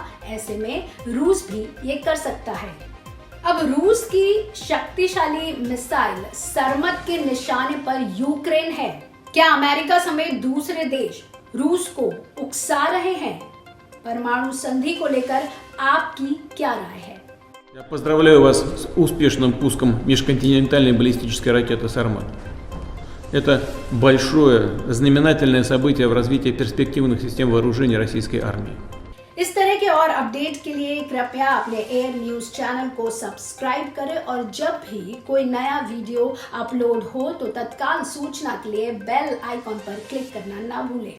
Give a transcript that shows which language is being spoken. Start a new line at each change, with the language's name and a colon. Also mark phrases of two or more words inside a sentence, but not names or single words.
Hindi: ऐसे में रूस भी ये कर सकता है। अब रूस की शक्तिशाली मिसाइल सरमत के निशाने पर यूक्रेन है। क्या अमेरिका समेत दूसरे देश रूस को उकसा रहे हैं? परमाणु संधि को लेकर आपकी क्या राय है?
Russian: Я поздравляю вас с успешным пуском межконтинентальной баллистической ракеты «Сармат». Это большое, знаменательное событие в развитии перспективных систем вооружений российской армии.
Hindi: इस तरह के और अपडेट के लिए कृपया अपने एयर न्यूज चैनल को सब्सक्राइब करें और जब भी कोई नया वीडियो अपलोड हो तो तत्काल सूचना के लिए
English: bell icon
Hindi: पर क्लिक करना ना भूलें।